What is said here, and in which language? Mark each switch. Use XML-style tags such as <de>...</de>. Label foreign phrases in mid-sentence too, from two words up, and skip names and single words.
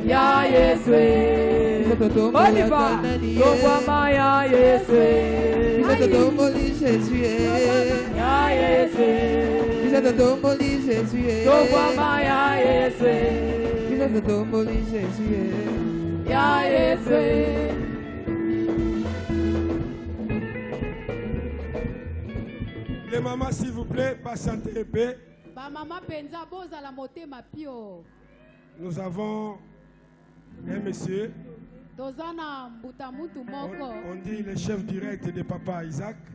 <ln>Ya Yesu. Tombama ya Yesu. Isa totomboli Jésus. Ya Yesu. Isa totomboli Jésus. Tombama ya Yesu. Isa totomboli Jésus. Ya Yesu.</ln> <fr>Les mamans, s'il vous plaît, patientez un peu. Nous avons un monsieur. On dit le chef direct de Papa Isaac.</fr>